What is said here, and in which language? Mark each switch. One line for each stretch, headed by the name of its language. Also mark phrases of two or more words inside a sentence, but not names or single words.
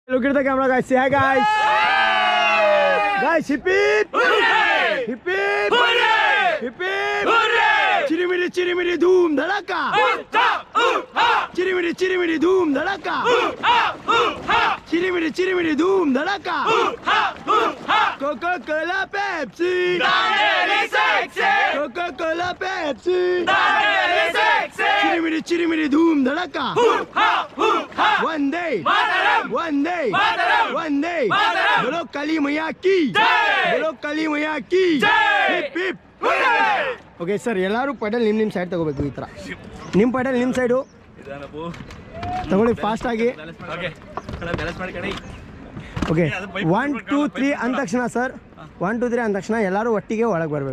English: Look at the camera, guys. Say hi, guys. Guys, hip hip. Hip hip. Hip hip. Chirimiri chirimiri dhoom dhalaka. Chirimiri chirimiri dhoom dhalaka. Chirimiri chirimiri dhoom dhalaka. Coca-Cola, Pepsi. Coca-Cola, Pepsi. Chirimiri chirimiri dhoom dhalaka. One day. One day. One day.
Hindi: Bolo Kali Maiya ki. Bolo Kali Maiya ki.
English: Hip hip. okay sir,
Kannada: ಎಲ್ಲರೂ ಪೆಡಲ್ ನಿಮ್ಮ ಸೈಡ್ ತಗೋಬೇಕು. ಈ ಥರ ನಿಮ್ಮ ಪೆಡಲ್ ನಿಮ್ಮ ಸೈಡು ತಗೊಳ್ಳಿ ಫಾಸ್ಟಾಗಿ. ಓಕೆ 1 2 3 ಅಂದ ತಕ್ಷಣ ಸರ್, 1 2 3 ಅಂದ ತಕ್ಷಣ ಎಲ್ಲರೂ ಒಟ್ಟಿಗೆ ಒಳಗೆ ಬರಬೇಕು.